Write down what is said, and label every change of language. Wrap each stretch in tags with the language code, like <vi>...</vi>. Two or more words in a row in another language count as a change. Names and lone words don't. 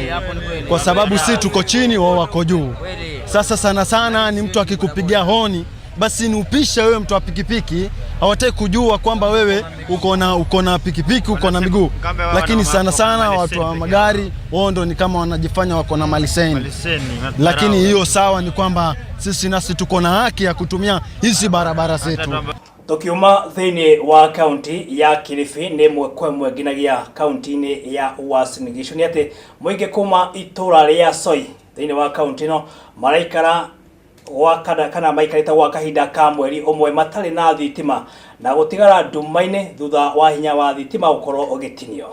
<sw>Kwa sababu sisi tuko chini wao wako juu. Sasa sana ni mtu akikupigia honi basi ni upisha wewe mtu wa pikipiki, hawataki kujua kwamba wewe uko na pikipiki, uko na miguu. Lakini sana watu wa magari wao ndio ni kama wanajifanya wako na maliseni. Lakini hiyo sawa ni kwamba sisi nasi tuko na haki ya kutumia hizi barabara zetu.</sw> <ki>Tukiuma thiini wa county ya Kilifi ni mwekwe nginagia county-ini ya Uasin Gishu ni ati muingi kuma itura ria Soi thiini wa county no maraikara kana maikarita gwa kahinda ka mweri umwe matari na thitima na gutigara nduma-ini thutha wa hinya wa thitima gukorwo ugitinio.</ki>